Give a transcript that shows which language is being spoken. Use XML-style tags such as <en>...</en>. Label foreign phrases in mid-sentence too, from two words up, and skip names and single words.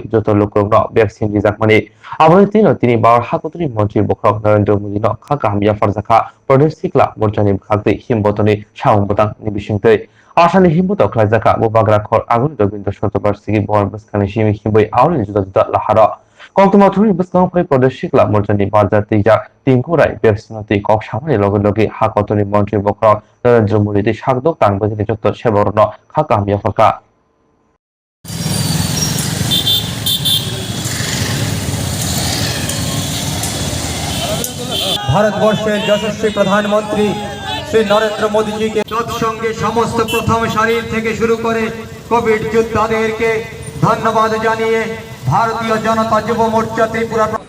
<trp>joto lukro no vaccine rijak mani aboni tini bar hakotoni mantri bokrok Narendra Modi no khaka hamya farzaka Pradesh Sikla Morjani khakti himbotoni shaung botang ni bisingtei Asani himboto khlajaka bobagra khor agun dobindo shotobar sigi bor baskani shimi himboi awni juda lahara Kongtuma thuri baskang phai Pradesh Sikla Morjani Barjar tija tingkurai vaccine kok samani loge hakotoni mantri bokrok Narendra Modi te shakdok tangbajini joto seborno khaka hamya farka</trp> <bn>ভারতবর্ষের যশস্বী প্রধানমন্ত্রী শ্রী নরেন্দ্র মোদী জিকে তৎসঙ্গে সমস্ত প্রথম সারির থেকে শুরু করে কোভিড যোদ্ধাদেরকে ধন্যবাদ জানিয়ে ভারতীয় জনতা যুব মোর্চা ত্রিপুরা</bn>